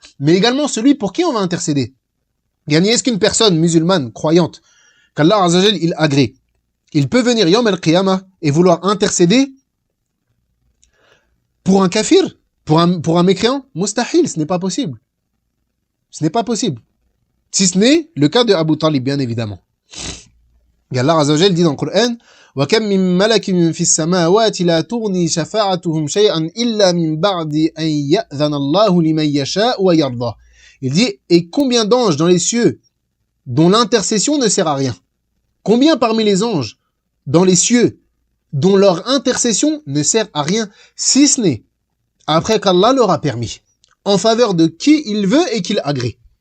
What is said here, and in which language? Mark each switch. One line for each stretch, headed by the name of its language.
French: Mais également celui pour qui on va intercéder. Yani, est-ce qu'une personne musulmane, croyante, qu'Allah Azza wa Jal, il agrée, il peut venir Yawm al-Qiyamah et vouloir intercéder pour un kafir? Pour un mécréant, mustahil, ce n'est pas possible. Ce n'est pas possible. Si ce n'est le cas de Abu Talib, bien évidemment. Et Allah Azza wa Jal dit dans le Coran,
Arabic: وَكَمْ مِن مَلَكٍ فِي السَّمَاوَاتِ لَا تُغْنِي شَفَاعَتُهُمْ شَيْئًا إِلَّا مِن بَعْدِ أَن يَأْذَنَ اللَّهُ لِمَن يَشَاءُ وَيَرْضَى.
French: Il dit, et combien d'anges dans les cieux dont l'intercession ne sert à rien? Combien parmi les anges dans les cieux dont leur intercession ne sert à rien, si ce n'est après qu'Allah leur a permis, en faveur de qui il veut et qu'il agrée.